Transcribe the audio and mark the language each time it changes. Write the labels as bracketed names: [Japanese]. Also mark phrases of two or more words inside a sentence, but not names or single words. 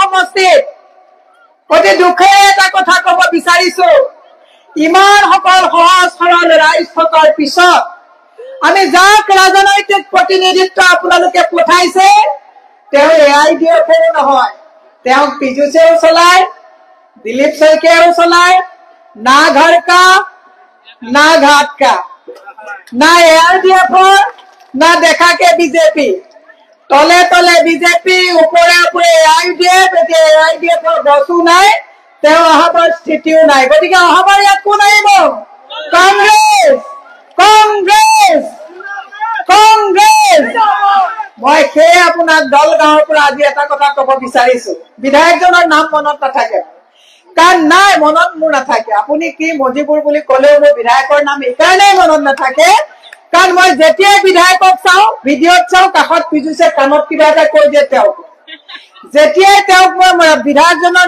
[Assamese] সমষ্টিত অতি দুখেৰে এটা কথা কব বিচাৰিছো ইমান সকল সহজ সৰল ৰাইজ থকাৰ পিছত আমি যাক ৰাজনৈতিক প্ৰতিনিধিত্ব আপোনালোকে পঠাইছে তেওঁ AIDFৰ নহয় তেওঁক পীযুষেও চলায় दिलीप शइकियाও চলায় [Hindi] ना घर का ना घाट का ना AIDF ना देखा के बीजेपी तले तले बीजेपी ऊपरे ऊपरे [Assamese] AIDF बसू নাই তেওঁ অহাবৰ স্থিতিও নাই গতিকে অহাবৰ ইয়াত কোন আহিব কংগ্ৰেছ কংগ্ৰেছ কংগ্ৰেছ মই কে আপোনাক দলগাঁৱৰ পৰা আজি এটা কথা কব বিচাৰিছো বিধায়কজনৰ নাম মনত নাথাকে কাৰণ নাই মনত মোৰ নাথাকে আপুনি কি মজিবুৰ বুলি ক'লেও মোৰ বিধায়কৰ নাম এইকাৰণেই মনত নাথাকে কাৰণ মই যেতিয়াই বিধায়কক চাওঁ ভিডিঅ'ত চাওঁ কাষত পীযুষে কাণত কিবা এটা কৈ দিয়ে তেওঁক যেতিয়াই তেওঁক মই বিধায়কজনৰ